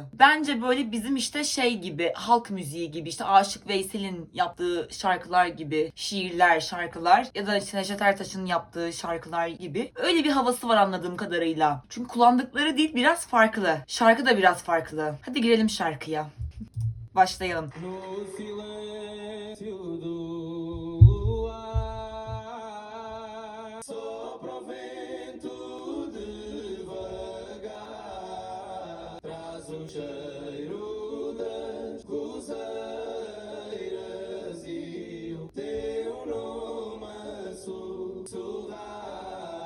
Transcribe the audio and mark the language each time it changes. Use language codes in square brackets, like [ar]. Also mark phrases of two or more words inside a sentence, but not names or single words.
[tr] Bence böyle bizim işte şey gibi, halk müziği gibi, işte Aşık Veysel'in yaptığı şarkılar gibi, şiirler, şarkılar ya da işte Neşet Ertaş'ın yaptığı şarkılar gibi. Öyle bir havası var anladığım kadarıyla. Çünkü kullandıkları dil biraz farklı. Şarkı da biraz farklı. Hadi girelim şarkıya. Başlayalım. [pt] Cheiro das cozeiras e o teu nome sussurrar.